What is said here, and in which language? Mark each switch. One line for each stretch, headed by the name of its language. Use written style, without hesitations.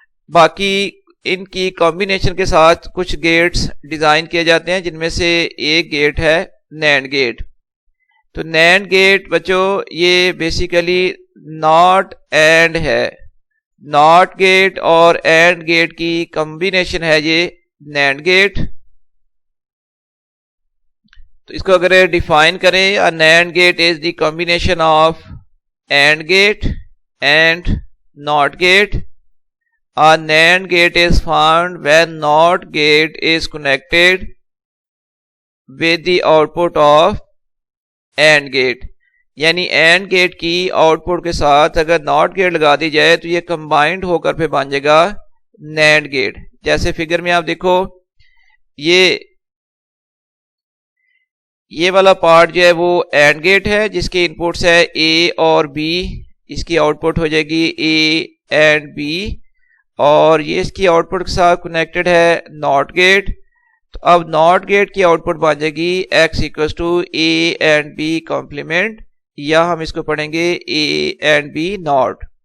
Urdu: باقی ان کی کمبینیشن کے ساتھ کچھ گیٹس ڈیزائن کیے جاتے ہیں، جن میں سے ایک گیٹ ہے نینڈ گیٹ۔ تو نینڈ گیٹ بچوں یہ بیسیکلی ناٹ اینڈ ہے، ناٹ گیٹ اور اینڈ گیٹ کی کمبینیشن ہے یہ نینڈ گیٹ۔ تو اس کو اگر ڈیفائن کریں،
English: a NAND gate is the combination of AND gate and NOT gate. A NAND gate is formed when NOT gate is connected with the output of AND gate.
Urdu: یعنی AND gate کی out put کے ساتھ اگر NOT gate لگا دی جائے تو یہ combined ہو کر پھر بن جائے گا NAND gate۔ جیسے فگر میں آپ دیکھو، یہ والا پارٹ جو ہے وہ اینڈ گیٹ ہے، جس کے انپوٹس ہے اے اور بی، اس کی آؤٹ پٹ ہو جائے گی اے اینڈ بی، اور یہ اس کی آؤٹ پٹ کے ساتھ کنیکٹڈ ہے ناٹ گیٹ۔ تو اب ناٹ گیٹ کی آؤٹ پٹ بن جائے گی x equals to a and B complement, یا ہم اس کو پڑھیں گے اے اینڈ بی ناٹ۔